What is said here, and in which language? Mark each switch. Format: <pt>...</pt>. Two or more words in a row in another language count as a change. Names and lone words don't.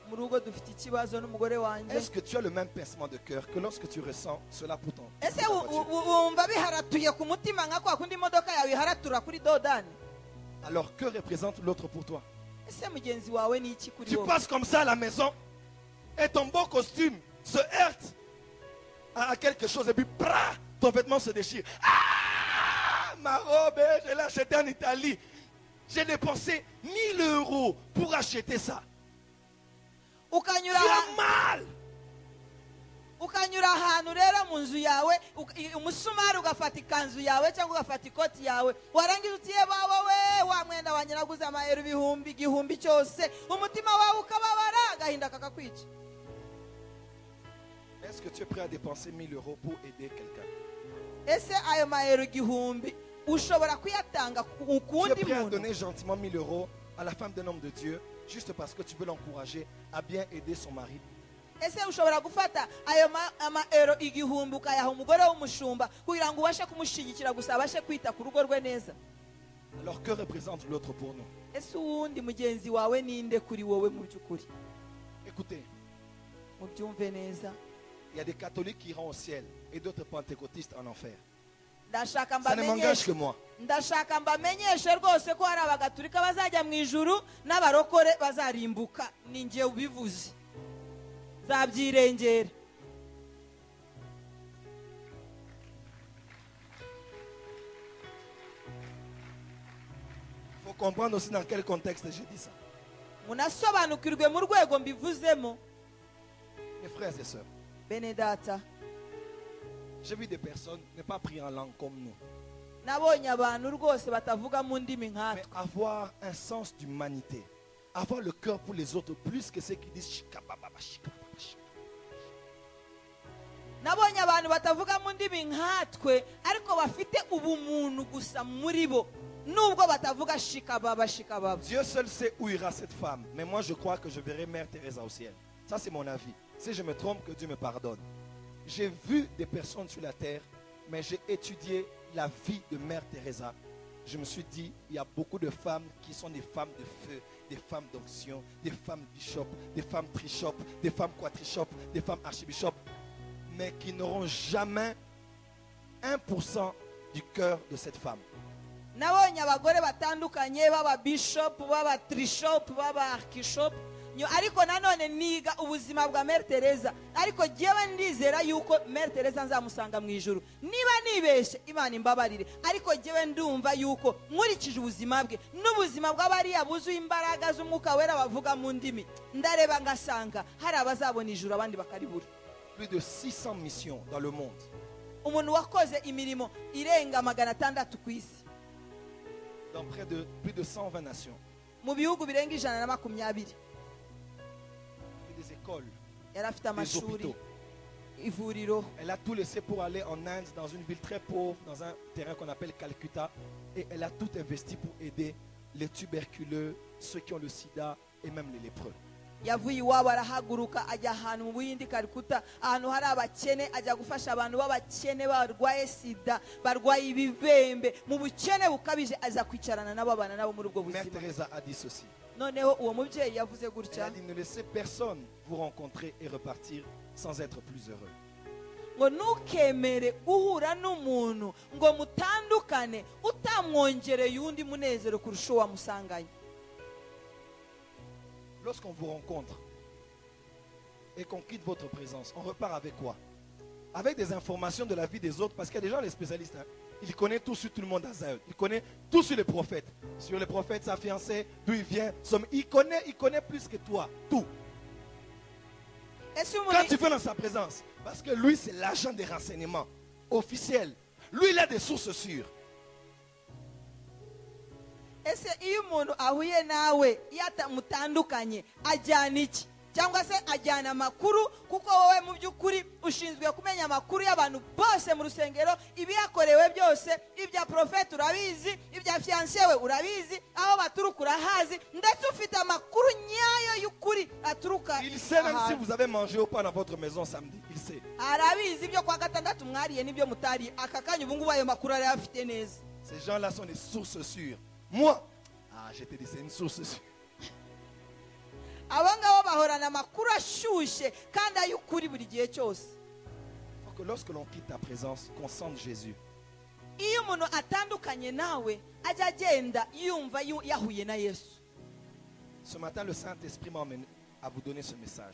<fr>Est-ce que tu as le même pincement de cœur que lorsque tu ressens cela pour ton alors que représente l'autre pour toi? Tu passes comme ça à la maison et ton beau costume se heurte à quelque chose et puis ton vêtement se déchire. Ah, ma robe, je l'ai achetée en Italie. J'ai dépensé 1000 € pour acheter ça. Tu as mal.</fr> <rw>ukanyura ahantu rero mu nzu yawe umusumari ugafata ikanzu yawe cyangwa ugafata ikoti yawe warangiza utiye baba we wa mwenda wanjye naguze amayero igihumbi cyose umutima wawe ukababara agahinda kakakwica.</rw> <fr>Est-ce que tu es prêt à dépenser 1000 € pour aider quelqu'un?</fr> <rw>Ese ayo mayero igihumbi ushobora kuyatanga ukundi muntu?</rw> <fr>Tu es prêt à</fr> <rw>muntu?</rw> <fr>donner gentiment 1000 € à la femme d'un homme de Dieu juste parce que tu veux l'encourager à bien aider son mari?</fr> <rw>Ese ushobora gufata ayo amaero igihumbi ukayaha umugore w'umushumba kugira ngo ubashe kumushyigikira gusa abashe kwita ku rugo rwe neza?</rw> <fr>Alors que représente l'autre pour nous?</fr> <rw>Ese uwundi mugenzi wawe ninde kuri wowe mu by'ukuri?</rw> <fr>Écoutez,</fr> <rw>mubyumve neza.</rw> <fr>Il y a des catholiques qui iront au ciel et d'autres pentecôtistes en enfer. Ça ne m'engage que moi.</fr> <rw>ndashaka mbamenyeshe rwose ko hari abagatulika bazajya mu ijuru n'abarokore bazarimbuka ni njye ubivuze zabyirengera.</rw> <fr>Il faut comprendre aussi dans quel contexte j'ai dit ça.</fr> <rw>munasobanukirwe mu rwego mbivuzemo.</rw> <fr>Mes frères et sœurs,</fr> <rw>bene data,</rw> <fr>j'ai vu des personnes ne pas prier en langue comme nous.</fr> <rw>nabonye abantu rwose batavuga mu ndimi</rw> <fr>Mais</fr> <rw>nkatwe.</rw> <fr>avoir un sens d'humanité, avoir le cœur pour les autres plus que ceux qui disent shikababa, shikababa.</fr> <rw>nabonye abantu batavuga mu ndimi nkatwe ariko bafite ubumuntu gusa muri bo nubwo batavuga shikababa shikababa.</rw> <fr>Dieu seul sait où ira cette femme, mais moi je crois que je verrai Mère Teresa au ciel. Ça c'est mon avis. Si je me trompe, que Dieu me pardonne. J'ai vu des personnes sur la terre, mais j'ai étudié la vie de Mère Teresa. Je me suis dit, il y a beaucoup de femmes qui sont des femmes de feu, des femmes d'onction, des femmes bishop, des femmes trishop, des femmes quatrishop, des femmes archibishop, mais qui n'auront jamais 1% du cœur de cette femme.</fr> <rw>nabonye abagore batandukanye baba bishop baba trishop baba archishop ariko nanone niga ubuzima bwa Mère Teresa, ariko jyewe ndizera yuko Mère Teresa nzamusanga mu ijuru. Niba nibeshe Imana imbabarire, ariko jyewe ndumva yuko nkurikije ubuzima bwe n'ubuzima bw'abariya buzuye imbaraga z'umwuka wera bavuga mu ndimi, ndareba ngasanga hari abazabona ijuru abandi bakaribura.</rw> <fr>Plus de 600 missions dans le monde.</fr> <rw>Umuntu wakoze imirimo irenga 600 ku isi,</rw> <fr>Dans plus de 120 nations.</fr> <rw>mu bihugu birenga 120.</rw> <fr>Et des écoles,</fr> <rw>Yari afite</rw> <fr>des</fr> <rw>amashuri,</rw> <fr>hôpitaux.</fr> <rw>ivuriro.</rw> <fr>Elle a tout laissé pour aller en Inde, dans une ville très pauvre, dans un terrain qu'on appelle Calcutta. Et elle a tout investi pour aider les tuberculeux, ceux qui ont le sida et même les lépreux.</fr> <rw>Yavuye iwabo arahaguruka ajya ahantu mu Buhindi Calcutta, ahantu hari abakene, ajya gufasha abantu b'abakene barwaye sida, barwaye ibibembe, mu bukene bukabije, aza kwicarana nabo abana nabo muri ubwo</rw> <fr>Mère</fr> <rw>buzima.</rw> <fr>Teresa a dit ceci.</fr> <rw>Noneho uwo mubyeyi yavuze</rw> <fr>Elle</fr> <rw>gutya</rw> <fr>a dit, ne laissez personne vous rencontrer et repartir sans être plus heureux.</fr> <rw>ngo ntukemere guhura n'umuntu ngo mutandukane utamwongereye undi munezero kurusha uwo wamusanganye.</rw> <fr>Lorsqu'on vous rencontre et qu'on quitte votre présence, on repart avec quoi? Avec des informations de la vie des autres, parce qu'il y a des gens, les spécialistes, hein, ils connaissent tout sur tout le monde à Zahel. Ils connaissent tout sur les prophètes. Sur les prophètes, sa fiancée, d'où il vient. Il connaît plus que toi, tout.</fr> <rw>Ese</rw> <fr>Quand tu</fr> <rw>umuntu</rw> <fr>vas dans sa présence, parce que lui, c'est l'agent des renseignements officiels. Lui, il a des sources sûres.</fr> <rw>ese iyo umuntu ahuye nawe mutandukanye ajyana iki? Cyangwa se ajyana amakuru, kuko wowe mu by'ukuri ushinzwe kumenya amakuru y'abantu bose mu rusengero, ibiyakorewe byose, ibya profete urabizi, ibya fiancé we urabizi, aho baturuka urahazi, ndetse ufite amakuru nyayo y'ukuri aturuka.</rw> <fr>Il sait même si vous avez mangé ou pas dans votre maison samedi. Il sait.</fr> <rw>Arabizi ibyo kwa gatandatu mwariye n'ibyo mutariye, aka kanya ubu ngubu ayo makuru ari afite neza.</rw> <fr>Ces gens-là sont des sources sûres. Moi, je te dis, c'est une source sûre.</fr> <rw>Abo ngabo bahorana amakuru ashyushye kandi ay'ukuri buri gihe cyose.</rw> <fr>Il faut que lorsque l'on quitte ta présence, qu'on sente Jésus.</fr> <rw>Iyo umuntu atandukanye nawe ajya agenda yumva yahuye na Yesu.</rw> <fr>Ce matin, le Saint-Esprit m'a emmené à vous donner ce message.</fr>